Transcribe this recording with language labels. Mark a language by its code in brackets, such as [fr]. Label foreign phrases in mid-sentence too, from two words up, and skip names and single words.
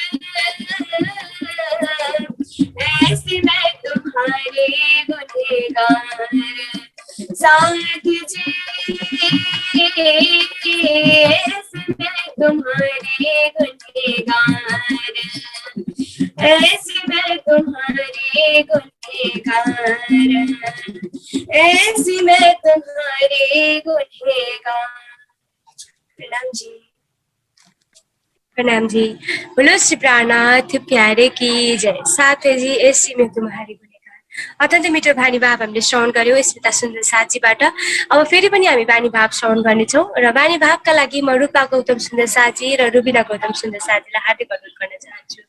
[hi] ऐसे मैं तुम्हारे गुनहगार, साथ जी ऐसे मैं तुम्हारे गुनहगार, ऐसे मैं तुम्हारे गुनहगार, ऐसे मैं तुम्हारे गुनहगार। प्रणाम जी, प्रणाम जी। बोलो श्री प्राणनाथ प्यारे की जय। साथ है जी ऐसी में तुम्हारी गुनहगार। [ne] अत्यन्त मिठो बानी भाव हामीले श्रवण गर्यौँ स्मिता सुन्दर साथजीबाट। अब फेरि पनि हामी बानी भाव श्रवण गर्नेछौँ र बानी भावका लागि म रूपा गौतम सुन्दर साथजी र रुबिना गौतम सुन्दर साथजीलाई हार्दिक अनुरोध गर्न चाहन्छु।